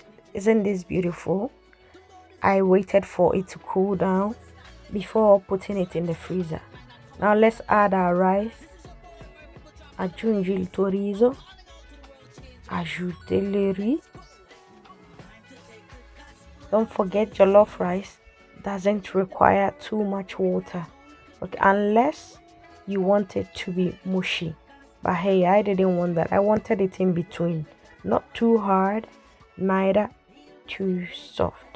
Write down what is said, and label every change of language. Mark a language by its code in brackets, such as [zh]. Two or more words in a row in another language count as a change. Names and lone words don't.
[en] Isn't this beautiful? I waited for it to cool down before putting it in the freezer. Now let's add our rice. [it] Aggiungi il tuo riso. [fr] Ajouter le riz. [en] Don't forget, jollof rice doesn't require too much water, okay, unless you want it to be mushy. But hey, I didn't want that. I wanted it in between, not too hard, neither too soft.